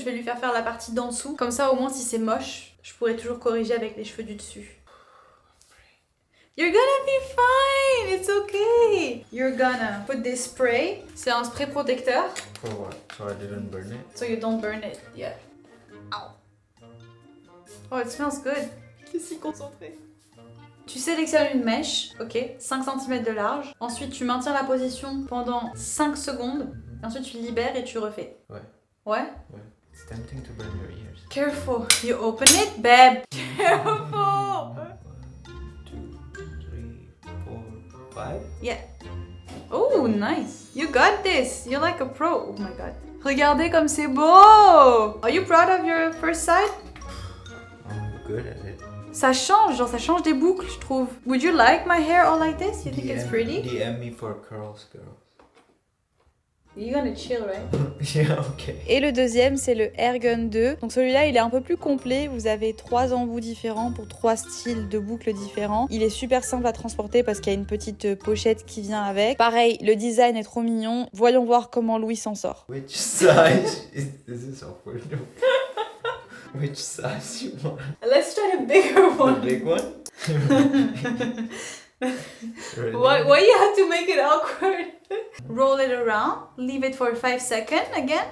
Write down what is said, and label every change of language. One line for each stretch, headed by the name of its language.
French: Je vais lui faire la partie d'en dessous. Comme ça, au moins, si c'est moche, je pourrais toujours corriger avec les cheveux du dessus.
English: You're gonna be fine, it's okay. You're gonna put this spray.
French: C'est un spray protecteur.
English: For what? So I didn't burn it? So you don't burn it. Yeah. Ow. Oh, it smells good.
French: Je suis si concentrée. Tu sélectionnes une mèche, ok, 5 cm de large. Ensuite, tu maintiens la position pendant 5 secondes. Ensuite, tu libères et tu refais. Ouais. Ouais? Ouais.
English: It's tempting to burn your ears. Careful. You open it, babe. Careful. 1, 2, 3, 4, 5. Yeah. Oh, nice. You got this. You're like a pro. Oh my god.
French: Regardez comme c'est beau.
English: Are you proud of your first side? I'm good at it.
French: Ça change, genre ça change des boucles, je trouve.
English: Would you like my hair all like this? You think it's pretty? DM me for curls, girl. You're gonna chill, right? Yeah, okay.
French: Et le deuxième, c'est le Airgun 2. Donc celui-là, il est un peu plus complet. Vous avez 3 embouts différents pour 3 styles de boucles différents. Il est super simple à transporter parce qu'il y a une petite pochette qui vient avec. Pareil, le design est trop mignon. Voyons voir comment Louis s'en sort.
English: Which size is this awkward? Which size you want? Let's try the bigger The big one? Really? Why you have to make it awkward? Roll it around, leave it for 5 seconds again.